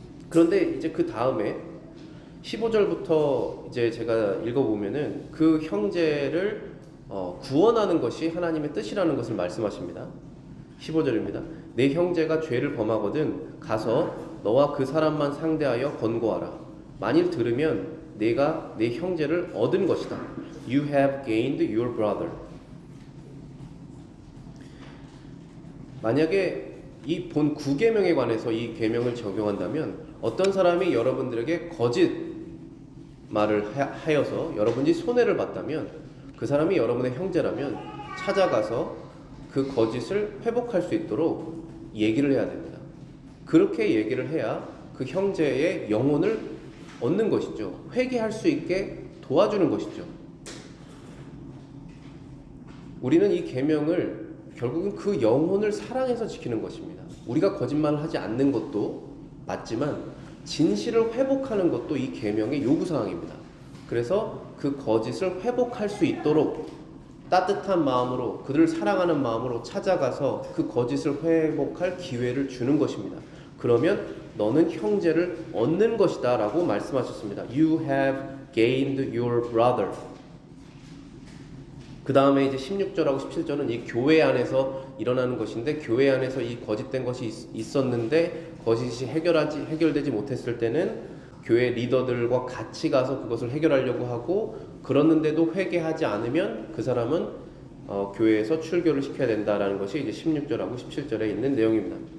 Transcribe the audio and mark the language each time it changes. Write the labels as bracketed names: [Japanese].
[Korean] 그런데 이제 그 다음에 15절부터 이제 제가 읽어보면은 그 형제를 구원하는 것이 하나님의 뜻이라는 것을 말씀하십니다. 15절입니다. 내 형제가 죄를 범하거든 가서 너와 그 사람만 상대하여 권고하라. 만일 들으면 내가 내 형제를 얻은 것이다. [English] You have gained your brother. [Korean] 만약에 이 본 9계명에 관해서 이 계명을 적용한다면 어떤 사람이 여러분들에게 거짓 말을 하여서 여러분이 손해를 봤다면 그 사람이 여러분의 형제라면 찾아가서 그 거짓을 회복할 수 있도록 얘기를 해야 됩니다. 그렇게 얘기를 해야 그 형제의 영혼을 얻는 것이죠. 회개할 수 있게 도와주는 것이죠. 우리는 이 계명을 결국은 그 영혼을 사랑해서 지키는 것입니다. 우리가 거짓말을 하지 않는 것도 맞지만 진실을 회복하는 것도 이 계명의 요구사항입니다. 그래서 그 거짓을 회복할 수 있도록 따뜻한 마음으로 그들을 사랑하는 마음으로 찾아가서 그 거짓을 회복할 기회를 주는 것입니다. 그러면 너는 형제를 얻는 것이다 라고 말씀하셨습니다. [English] You have gained your brother. [Korean] 그 다음에 이제 16절하고 17절은 이 교회 안에서 일어나는 것인데 교회 안에서 이 거짓된 것이 있었는데 거짓이 해결되지 못했을 때는 교회 리더들과 같이 가서 그것을 해결하려고 하고 그러는데도 회개하지 않으면 그 사람은 교회에서 출교를 시켜야 된다라는 것이 이제 16절하고 17절에 있는 내용입니다.